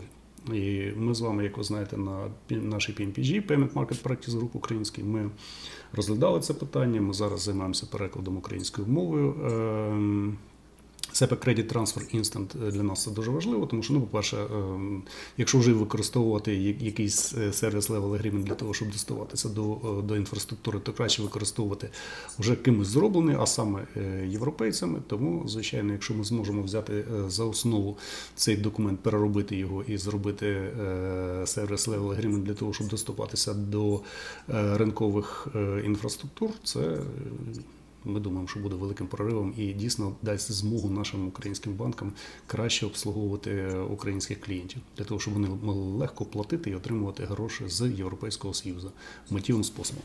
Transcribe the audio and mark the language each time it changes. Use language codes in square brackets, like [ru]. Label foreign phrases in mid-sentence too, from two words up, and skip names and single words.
[uk] І ми з вами, як ви знаєте, на нашій PMPG, Payment Market Practice Group український, ми розглядали це питання, ми зараз займаємося перекладом українською мовою. SEPA Credit Transfer Instant для нас це дуже важливо, тому що, по-перше, якщо вже використовувати якийсь сервіс [en] level agreement [uk] для того, щоб доставатися до інфраструктури, то краще використовувати вже кимось зроблений, а саме європейцями. Тому, звичайно, якщо ми зможемо взяти за основу цей документ, переробити його і зробити сервіс [en] level agreement [uk] для того, щоб доступатися до ринкових інфраструктур, це... Ми думаємо, що буде великим проривом і дійсно дасть змогу нашим українським банкам краще обслуговувати українських клієнтів, для того, щоб вони могли легко платити і отримувати гроші з Європейського Союзу миттєвим способом.